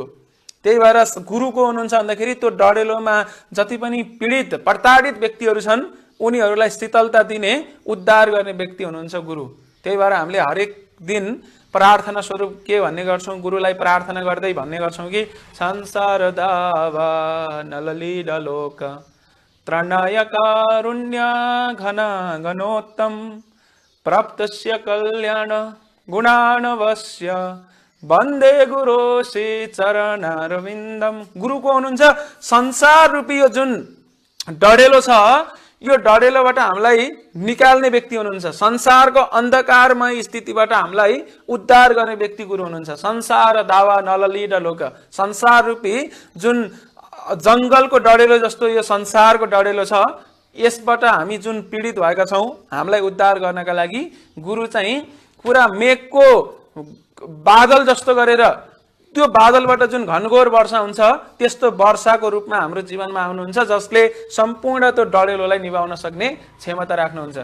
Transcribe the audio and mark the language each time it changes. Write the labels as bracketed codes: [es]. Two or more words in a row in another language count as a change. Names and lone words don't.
[ne] त्यही भएर गुरुको हुनुहुन्छ भन्दाखेरि त्यो डडेलोमा जति पनि पीडित प्रताडित व्यक्तिहरू छन् उनीहरूलाई शीतलता दिने, उद्धार गर्ने व्यक्ति हुनुहुन्छ गुरु। त्यही भएर हामीले हरेक दिन प्रार्थना स्वरूप के भन्ने गर्छौं, गुरुलाई प्रार्थना गर्दै भन्ने गर्छौं कि [sa] संसार दावा नललीलोक त्रणाय कारुण्य घन घनोत्तम प्राप्तस्य कल्याण गुणानवस्य वन्दे गुरु श्री चरणारविन्दम। [ne] गुरुको हुनुहुन्छ संसार रूपी यो जुन डडेलो छ, यो डडेलोबाट हामीलाई निकाल्ने व्यक्ति हुनुहुन्छ। संसारको अन्धकारमय स्थितिबाट हामीलाई उद्धार गर्ने व्यक्ति गुरु हुनुहुन्छ। [sa] संसार दावा नललीलोक, [ne] संसार रूपी जुन जंगलको डडेलो जस्तो यो संसारको डडेलो छ, यसबाट हामी जुन पीडित भएका छौं, हामीलाई उद्धार गर्नका लागि गुरु चाहिँ पुरा मेघको बादल जस्तो गरेर त्यो बादलबाट जुन घनघोर वर्षा हुन्छ त्यस्तो वर्षाको रूपमा हाम्रो जीवनमा आउनुहुन्छ, जसले सम्पूर्ण त्यो डडेलोलाई निभाउन सक्ने क्षमता राख्नुहुन्छ।